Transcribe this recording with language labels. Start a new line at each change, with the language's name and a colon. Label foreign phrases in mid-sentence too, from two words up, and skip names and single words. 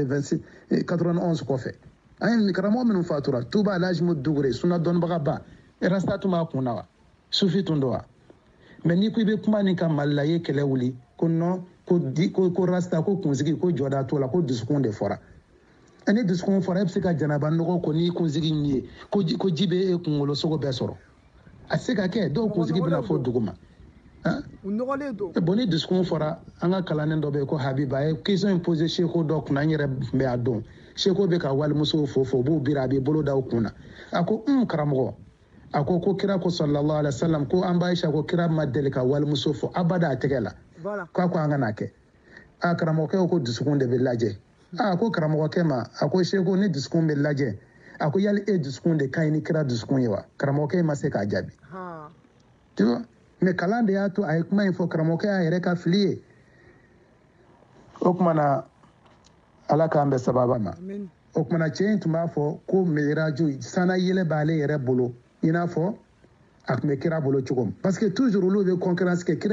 Bambara: 91 kɔfɛ an ye karamɔgɔ minnu fatura Tuba Alhaji Dugure sunna dɔnnibaga ba rasta tun b'a kun na wa sufi tun don wa mais ni ko i bɛ kuma nin kan Mali la i ye kɛlɛ wuli ko non ko rasta ko kunsigi ko jɔda t'o la ko dusukun de fɔra ni dusukun fɔra e bɛ se ka janaba nɔgɔ ko ni kunsigi in ye ko ji bɛ e kunkolo sogo bɛɛ sɔrɔ a se ka kɛ dɔw kunsigi bɛna fɔ dugu ma bon ni dusukun fɔra an ka kalannen dɔ bɛ yen ko Habiba a ye question in posé Seko dɔ kunna an yɛrɛ tun bɛ a dɔn Seko bɛ ka walimusow fo u b'u biri a b'i bolo da u kun na a ko karamɔgɔ a ko kira ko
Arabic: sallallahu alaihi wasallam
Bambara: ko an b'a ko kira ma deli ka walimuso fo abada a tɛgɛ la k'a ko an ka n'a kɛ karamɔgɔkɛ ko dusukun de bɛ lajɛ ko karamɔgɔkɛ ma a ko Seko ni dusukun bɛ lajɛ a ko yali e dusukun de ka ɲi ni kira dusukun ye wa karamɔgɔkɛ ma se k'a jaabi
French: tu vois mais
Bambara: kalan de y'a to a ye kuma in fɔ karamɔgɔkɛ y'a yɛrɛ ka fili ye o kumana ala k'an bɛ sababa ma o kumana cɛ in tun b'a fɔ ko mi'raju sana yɛlɛ b'ale yɛrɛ bolo i n'a fɔ a tun bɛ kira bolo cogo min
French: parce que toujours
Bambara: olu bɛ concurrence kɛ kira